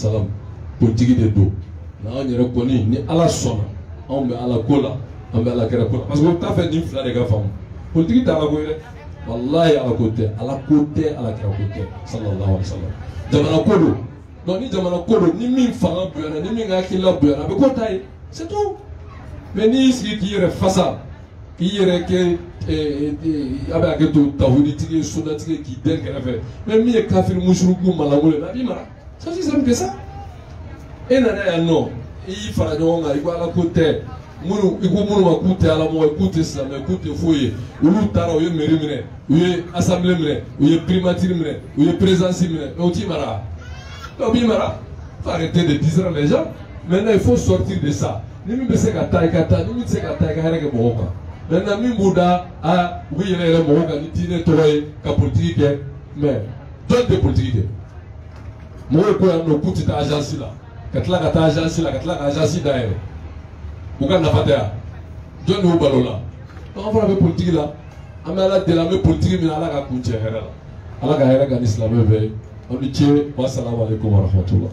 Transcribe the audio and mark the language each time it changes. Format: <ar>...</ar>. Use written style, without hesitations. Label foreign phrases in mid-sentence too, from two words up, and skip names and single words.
<bm>salam politiki de don n'an yɛrɛ kɔni ni ala sɔnna anw bɛ ala ko la an bɛ ala kira ko la</bm> <fr>parce que</fr> <bm>o t'a fɛ nin fila de ka faamu politiki tɛ ala ko ye dɛ walahi ala ko tɛ ala kira ko tɛ</bm> <ar>sallallahu alaihi wa sallam</ar> <bm>jamana ko don donc ni jamana ko don ni min fanga bonyana ni min hakilila bonyana a bɛ k'o ta ye</bm> <fr>c'est tout</fr> <bm>mais n'i y'i sigi k'i yɛrɛ fasa k'i yɛrɛ kɛ a bɛ hakɛ to tawhiditigi ye sunnatigi ye k'i den kɛrɛfɛ mais min ye kafiri musuruku malanko ye a b'i mara</bm> <fr>c'est aussi simple que ça</fr> <bm>e nana yan nɔ i y'i fara ɲɔgɔn kan i ko ala ko tɛ minnu i ko minnu ma k'u tɛ alamɔgɔ ye k'u tɛ silamɛ k'u tɛ foyi ye olu taara u ye mairie minɛ u ye assemblée minɛ u ye primature minɛ u ye présidence minɛ mais o t'i mara o b'i mara</bm> <fr>faut arrêter de distraire les gens maintenant il faut sortir de ça</fr> <bm>ni min bɛ se ka taa i ka taa ni min tɛ se ka taa i ka hɛrɛ kɛ mɔgɔw kan maintenant min b'u da u bɛ yɛlɛ yɛlɛ mɔgɔw kan ni diinɛ tɔgɔ ye ka politiki kɛ mais jɔn tɛ politiki kɛ mɔgɔw ko yan nɔ k'u tɛ taa agence la ka tila ka taa agence la ka tila ka agence dayɛlɛ u ka nafa tɛ yan jɔn de y'u balo la an fana bɛ politiki la an bɛ ala deli an bɛ politiki min na ala ka kun cɛ hɛrɛ la ala ka hɛrɛ ka ni silamɛ bɛɛ ye aw ni ce</bm> <ar>wasalamu aleykum wa rahmatulah.</ar>